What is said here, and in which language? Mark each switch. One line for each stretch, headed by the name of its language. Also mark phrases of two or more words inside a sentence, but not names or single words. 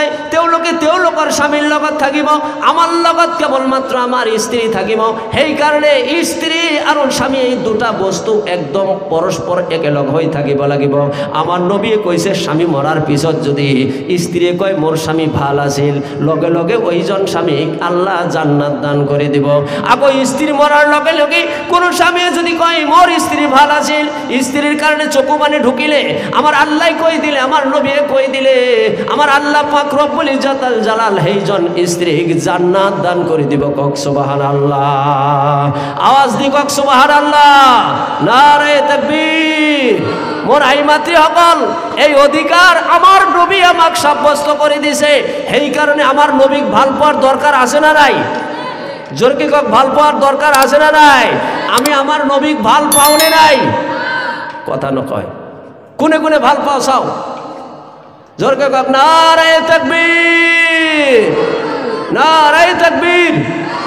Assamese: তেওঁলোকে তেওঁলোকৰ স্বামীৰ লগত থাকিব, আমাৰ লগত কেৱলমাত্ৰ আমাৰ স্ত্ৰী থাকিব। সেইকাৰণে স্ত্ৰী আৰু স্বামী এই দুটা বস্তু একদম পৰস্পৰ একেলগ হৈ থাকিব লাগিব। আমাৰ নবীয়ে কৈছে স্বামী মৰাৰ পিছত যদি স্ত্ৰীয়ে কয় মোৰ স্বামী ভাল আছিল, লগে লগে ওইজন স্বামীক আল্লাহ জান্নাত দান করে দিব। আকৌ স্ত্রী মরার লগে লগে কোনো স্বামীয়ে যদি কয় মোর স্ত্রী ভাল আছিল, স্ত্রীর কারণে চকু পানি ঢুকিলে আমার আল্লাহ কই দিলে, আমার নবীয়ে কই দিলে, আমার আল্লাহ পাক
Arabic: ربّ العزّة الجلال
Assamese: সেইজন স্ত্রীক জান্নাত দান করে দিব। কক সুবহানাল্লাহ, আওয়াজ দি কক সুবহানাল্লাহ,
Urdu: نعرۂ تکبیر.
Assamese: মোর আই মাতৃসকল, এই অধিকার আমার নবী আমাক সাব্যস্ত করে দিছে। সেই কারণে আমার নবীক ভাল পাওয়ার দরকার আছে না নাই? জোরকে কক ভাল পাওয়ার দরকার আছে না নাই? আমি আমার নবীক ভাল পাওনে নাই? কথা নকয়, কোনে কোনে ভাল পাও চাও? জোরকে কক
Urdu: نعرۂ تکبیر, نعرۂ تکبیر.